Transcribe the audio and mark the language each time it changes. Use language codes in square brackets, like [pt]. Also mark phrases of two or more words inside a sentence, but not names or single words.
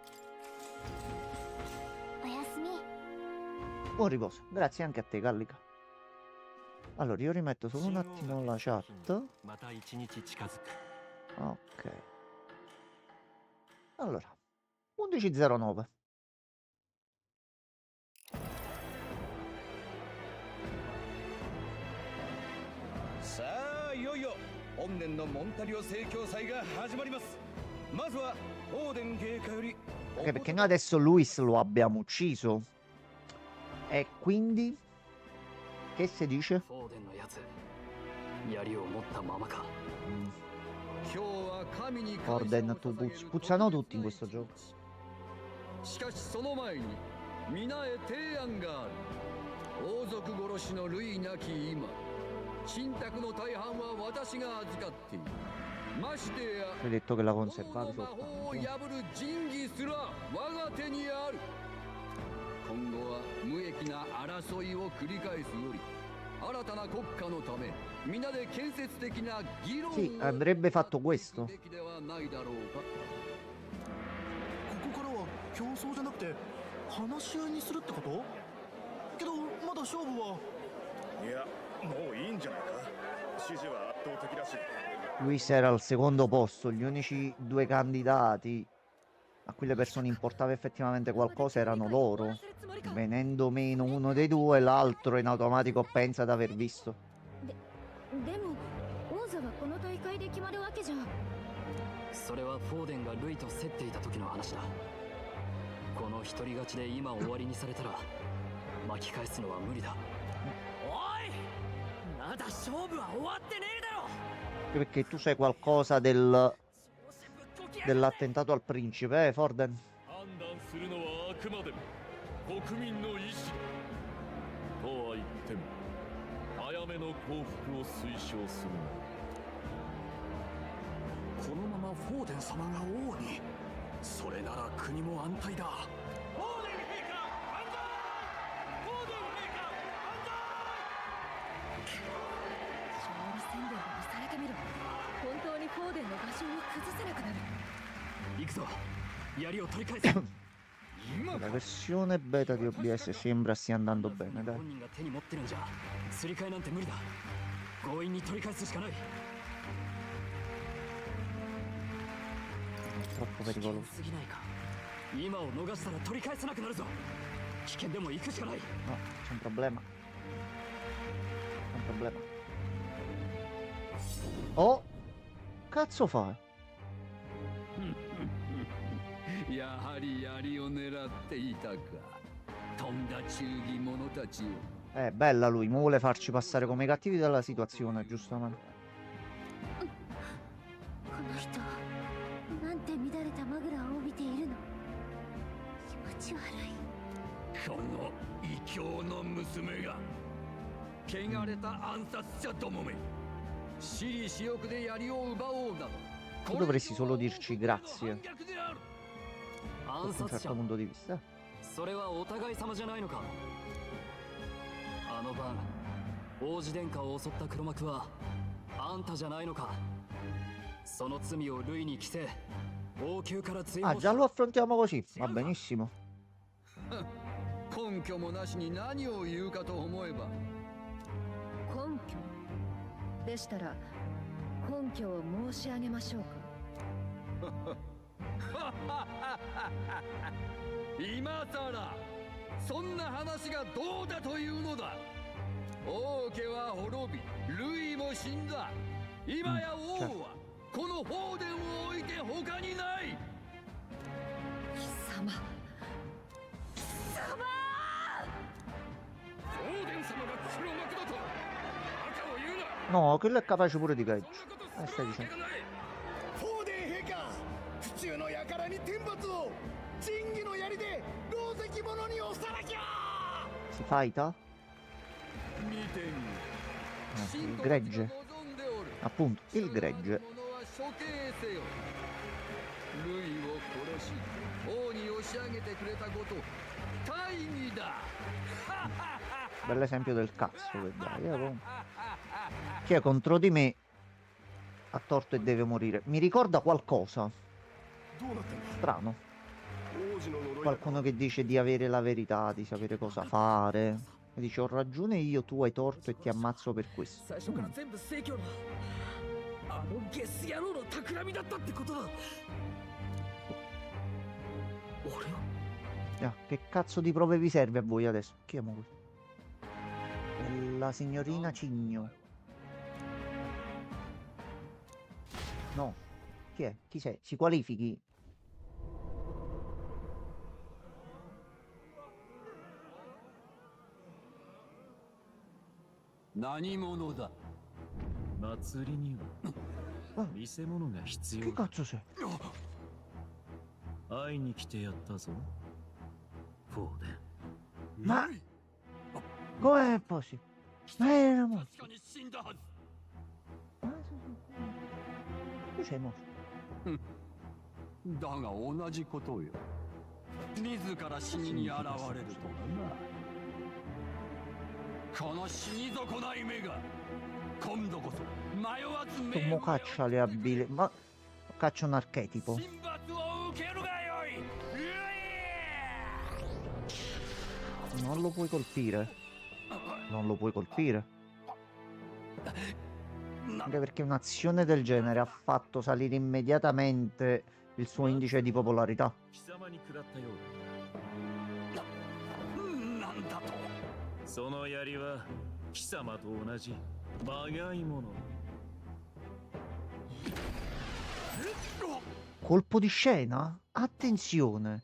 [it] Buon riposo, grazie anche a te, Gallica. Allora, io rimetto solo un attimo la chat. Ok. Allora, 11:09. [ja] さあいよいよ本年のモンタリオ盛況祭が始まります。まずはオーデン陛下より [it] Ok, perché noi adesso Luis lo abbiamo ucciso. E quindi che si dice? Orden, tu puzzano tutti in questo gioco. [ja] しかしその前に皆へ提案がある。王族殺しの類なき今、信託の大半は私が預かっている。ましてや [it] Hai detto che la [ja] 王 [it] conservavi [ja] の魔法を [it] soltanto. [ja] 破る仁義すら我が手にある。今後は無益な争いを繰り返すより新たな国家のため皆で建設的な議論を [it] Sì, andrebbe fatto questo. [ja] べきではないだろうか。ここからは競争じゃなくて話し合いにするってこと？けどまだ勝負は。いや、もういいんじゃないか。支持は圧倒的だし。 [it] Luis era al secondo posto, gli unici due candidati a cui le persone importava effettivamente qualcosa erano loro. Venendo meno uno dei due, l'altro in automatico pensa di aver visto. [ja] でも王座はこの大会で決まるわけじゃ。それはフォーデンがルイと競っていた時の話だ。この一人勝ちで今終わりにされたら巻き返すのは無理だ。おい、まだ勝負は終わってねえだろ。 [it] Perché tu sai qualcosa dell'attentato al principe, Forden? [ja] 判断するのはあくまでも国民の意志だ。とは言っても早めの降伏を推奨するな。このままフォーデン様が王に、それなら国も安泰だ。フォーデン陛下安泰！フォーデン陛下安泰！勝利宣言をされてみろ。本当にフォーデンの場所を崩せなくなる。行くぞ。槍を取り返す。 [it] La versione beta di OBS sembra stia andando bene, dai. [ja] 本人が手に持ってるんじゃすり替えなんて無理だ。強引に取り返すしかない。 [it] Troppo [ja] 危険 [it] pericoloso. [ja] すぎないか。今を逃したら取り返せなくなるぞ。危険でも行くしかない。 [it] No, c'è un problema. C'è un problema. Oh! Cazzo fai? [ja] やはり槍を狙っていたか。とんだ忠義者たちよ。 [it] Bella lui, mo vuole farci passare come i cattivi della situazione, giustamente. [ja] この人なんて乱れたマグラを帯びているの。気持ち悪い。この異教の娘が汚れた暗殺者どもめ、私利私欲で槍を奪おうなど [it] Tu dovresti solo dirci grazie, [ja] 反逆である。暗 [it] sotto un [ja] 殺 [it] certo [ja] 者。 [it] punto di vista. [ja] それはお互い様じゃないのか。あの晩王子殿下を襲った黒幕はあんたじゃないのか。その罪をルイに着せ王宮から追 [it] Ah, [ja] 放 [it] già lo affrontiamo così, va benissimo. [ja] 根拠もなしに何を言うかと思えば。根拠でしたら根拠を申し上げましょうか。今さらそんな話がどうだというのだ。王家は滅び、ルイも死んだ。今や王はこの放電を置いて他にない。貴様放電様が黒幕だと赤を言うな。 [it] No, quello è capace pure di peggio. Stai dicendo. [ja] フォーデン陛下、府中の輩に天罰を、仁義の槍で狼藉者におさらきゃ。 [it] Si fighta? [ja] 見てみ。 [it] Il gregge. Appunto, il gregge. [ja] ルイを殺し王に押し上げてくれたこと大義だ。 [it] Bell'esempio del cazzo che dai. Chi è contro di me ha torto e deve morire. Mi ricorda qualcosa. Strano. Qualcuno che dice di avere la verità, di sapere cosa fare. E dice ho ragione io, tu hai torto e ti ammazzo per questo. [ja] 最初から全部正教のあのゲス野郎の企みだったってことだ。俺を [it] Che cazzo di prove vi serve a voi adesso? Chi è mo questo? La signorina Cigno. No. Chi è? Chi sei? Si qualifichi? [ja] 何者だ? 祭りには見せ物が必 [it] Che [ja] 要だ。 [it] cazzo sei? [ja] 会いに来てやったぞ。フォーデン。 [it] Ma com'è possibile? Ma era morto. [ja] 確かに死んだはず。 [it] Tu sei morto. [ja] だが同じことよ。自ら死に現れるとはな。この死に損ない目が今度こそ迷わず [it] Come caccia le abilità? Ma caccia un archetipo. [ja] 神罰を受けるがよい。 [it] Non lo puoi colpire. Non lo puoi colpire. Anche perché un'azione del genere ha fatto salire immediatamente il suo indice di popolarità. [ja] 貴様に食らったようだ。なんだと。その槍は貴様と同じまがいもの。 [it] Colpo di scena? Attenzione.